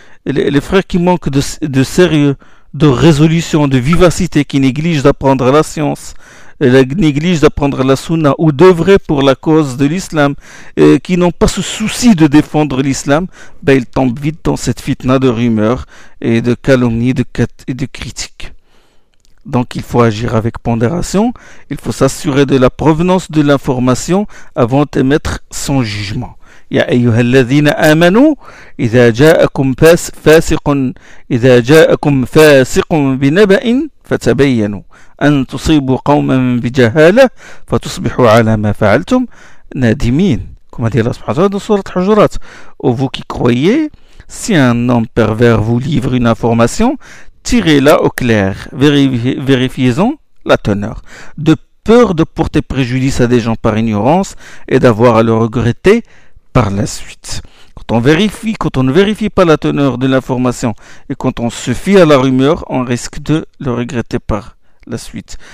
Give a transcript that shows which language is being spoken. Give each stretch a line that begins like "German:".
French: Les frères qui manquent de sérieux, de résolution, de vivacité, qui négligent d'apprendre la science, négligent d'apprendre la sunna, ou d'œuvrer pour la cause de l'islam, qui n'ont pas ce souci de défendre l'islam, ils tombent vite dans cette fitna de rumeurs et de calomnies et de critiques. Donc il faut agir avec pondération, il faut s'assurer de la provenance de l'information avant d'émettre son jugement.
Arabic: يا أيها الذين آمنوا إذا جاءكم فاسق بنبأ فتبينوا أن تصيبوا قوما بجهالة فتصبحوا على ما فعلتم نادمين. كما قال الله سبحانه وتعالى في سورة الحجرات.
French: Ô vous qui croyez, si un homme pervers vous livre une information, tirez-la au clair, vérifiez-en la teneur. De peur de porter préjudice à des gens par ignorance et d'avoir à le regretter par la suite. Quand on ne vérifie pas la teneur de l'information et quand on se fie à la rumeur, on risque de le regretter par la suite.